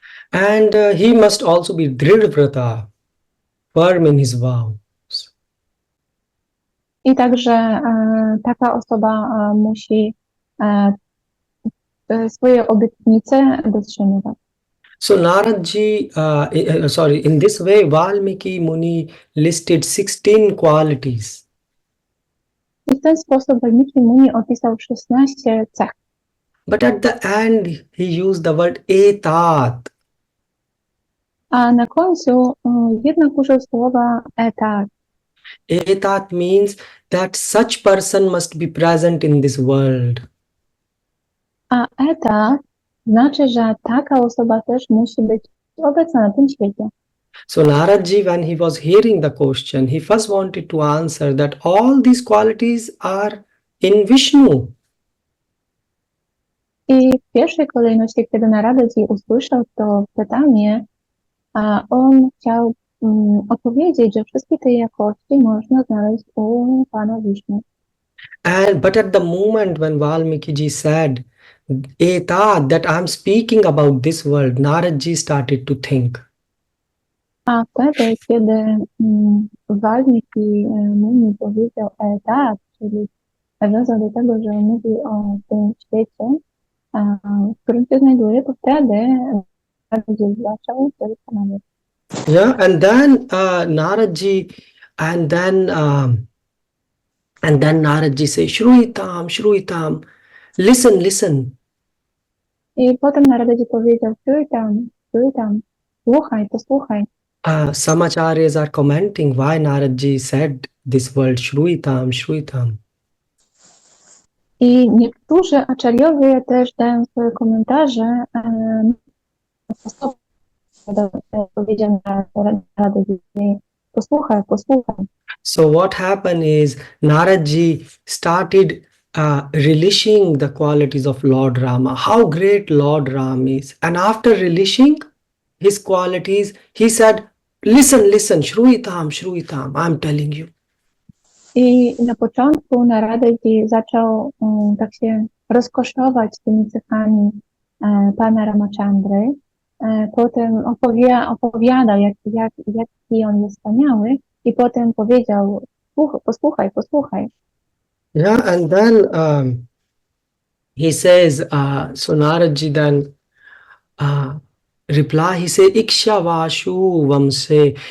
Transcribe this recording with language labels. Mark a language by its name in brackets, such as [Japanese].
[English] And he must also be Dridvrata, firm in his vows. [Polish] I także taka osoba musi swoje obietnice dotrzymywać. [English] So Naradji, in this way, Valmiki Muni listed 16 qualities. [Polish] I w ten sposób Walmiki Muni opisał 16 cech. [English] But at the end, he used the word etat. [Polish] A na końcu jednak użył słowa etat. [English] Etat means that such person must be present in this world. [Polish] A etat znaczy, że taka osoba też musi być obecna na tym świecie. [English] So Naradji, when he was hearing the question, he first wanted to answer that all these qualities are in Vishnu. [Polish] I w pierwszej kolejności, kiedy Naradji usłyszał to pytanie, on chciał odpowiedzieć, że wszystkie te jakości można znaleźć u Pana Wisznu. [English] But at the moment when Valmiki said, Etat, that I'm speaking about this world, Naradji started to think. [Polish] A wtedy, kiedy Walmiki Muni powiedział etat, czyli nawiązał do tego, że mówi o tym świecie, w którym się znajduje, to wtedy Naradji zaczął się zastanawiać. [English] Yeah, and then Naradji, and then Naradji says, Shruitam, Shruitam, listen, listen. [Polish] I potem Naradji powiedział, stój tam, słuchaj, posłuchaj. [English] Some acharyas are commenting why Naradji said this word Shruitam, Shruitam. [Polish] I niektórzy acharyowie też dają swoje komentarze na sposób, powiedział Naradji, posłuchaj. [English] So what happened is Naradji started relishing the qualities of Lord Rama, how great Lord Ram is. And after relishing his qualities, he said, listen, Shruitam, Shruitam, I'm telling you. [Polish] I na początku Naradji zaczął tak się rozkoszować tymi cechami pana Ramachandry. Potem opowiadał, jaki on jest wspaniały, i potem powiedział, posłuchaj. [English] Yeah, and then he says, so Naradji then reply, he say, Ikshawashu Vamse.